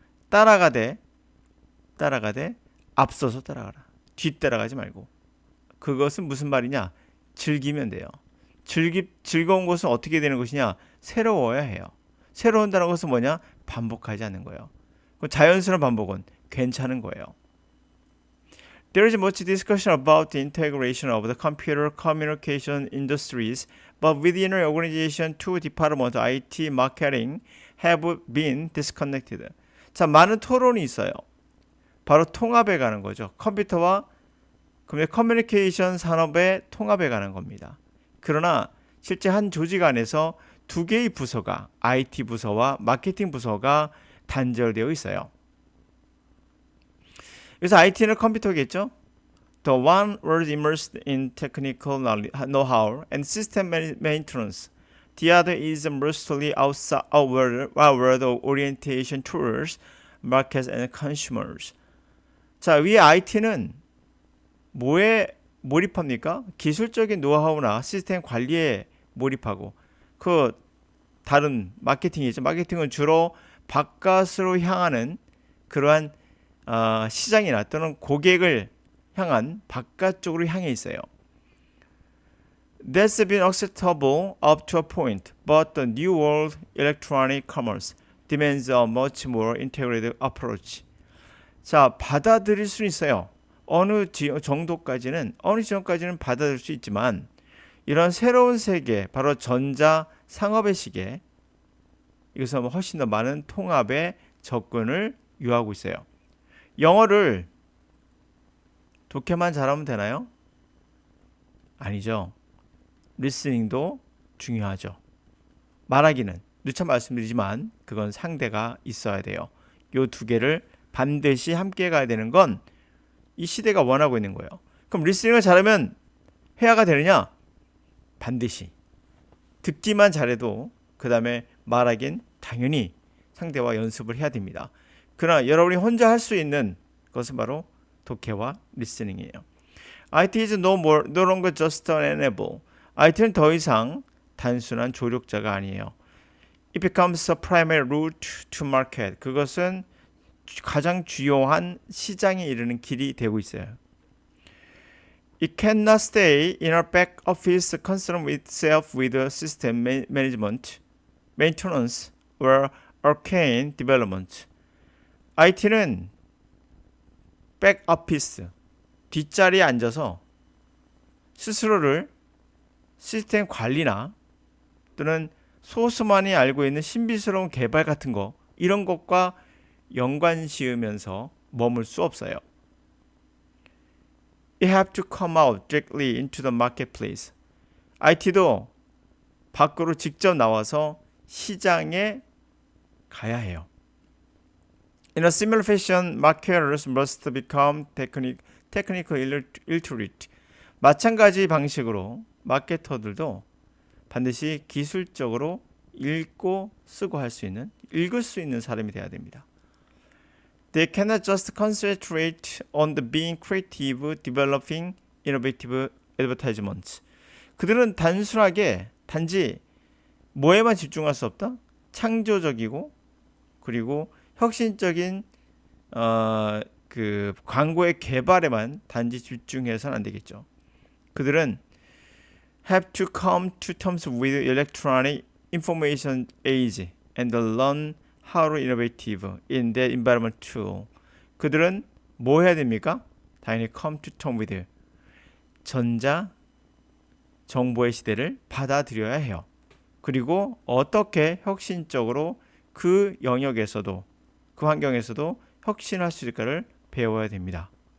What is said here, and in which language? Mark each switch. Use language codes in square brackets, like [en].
[ko] 따라가되 앞서서 따라가라. 뒤따라가지 말고. 그것은 무슨 말이냐? 즐기면 돼요. 즐거운 것은 어떻게 되는 것이냐? 새로워야 해요. 새로운다는 것은 뭐냐? 반복하지 않는 거예요. 자연스러운 반복은 괜찮은 거예요. [en] There is much discussion about the integration of the computer communication industries, but within our organization, two departments, IT, marketing, have been disconnected. [ko] 자, 많은 토론이 있어요. 바로 통합에 가는 거죠. 컴퓨터와 커뮤니케이션 산업의 통합에 가는 겁니다. 그러나 실제 한 조직 안에서 두 개의 부서가 IT 부서와 마케팅 부서가 단절되어 있어요. 그래서 IT는 컴퓨터겠죠. [en] The one was immersed in technical know-how and system maintenance. The other is mostly outward orientation towards markets and consumers. [ko] 자, 위에 IT는 뭐에 몰입합니까? 기술적인 노하우나 시스템 관리에 몰입하고 그 다른 마케팅이죠. 마케팅은 주로 바깥으로 향하는 그러한 시장이나 또는 고객을 향한 바깥쪽으로 향해 있어요. [en] That's been acceptable up to a point, but the new world electronic commerce demands a much more integrated approach. [ko] 자, 받아들일 수 있어요. 어느 지점까지는 받아들일 수 있지만 이런 새로운 세계, 바로 전자 상업의 시계, 이것은 훨씬 더 많은 통합의 접근을 요하고 있어요. 영어를 독해만 잘하면 되나요? 아니죠. 리스닝도 중요하죠. 말하기는 누차 말씀드리지만 그건 상대가 있어야 돼요. 이 두 개를 반드시 함께 가야 되는 건 이 시대가 원하고 있는 거예요. 그럼 리스닝을 잘하면 회화가 되느냐? 반드시. 듣기만 잘해도 그 다음에 말하긴 당연히 상대와 연습을 해야 됩니다. 그러나 여러분이 혼자 할 수 있는 것은 바로 독해와 리스닝이에요. [en] IT is no longer just an enable. [ko] IT는 더 이상 단순한 조력자가 아니에요. [en] It becomes a primary route to market. [ko] 그것은 가장 주요한 시장에 이르는 길이 되고 있어요. [en] It cannot stay in our back office concerned itself with system management, maintenance, or arcane development. [ko] IT는 백오피스, 뒷자리에 앉아서 스스로를 시스템 관리나 또는 소수만이 알고 있는 신비스러운 개발 같은 거, 이런 것과 연관 지으면서 머물 수 없어요. [en] You have to come out directly into the marketplace. [ko] IT도 밖으로 직접 나와서 시장에 가야 해요. [en] In a similar fashion, marketers must become technical illiterate. [ko] 마찬가지 방식으로 마케터들도 반드시 기술적으로 읽고 쓰고 할 수 있는, 읽을 수 있는 사람이 돼야 됩니다. [en] They cannot just concentrate on the being creative, developing innovative advertisements. [ko] 그들은 단지 뭐에만 집중할 수 없다? 창조적이고 그리고 혁신적인 그 광고의 개발에만 단지 집중해서는 안 되겠죠. 그들은 [en] have to come to terms with electronic information age and learn how to innovative in that environment too. [ko] 그들은 뭐 해야 됩니까? 당연히 [en] come to terms with [ko] 전자 정보의 시대를 받아들여야 해요. 그리고 어떻게 혁신적으로 그 영역에서도 그 환경에서도 혁신할 수 있을까를 배워야 됩니다.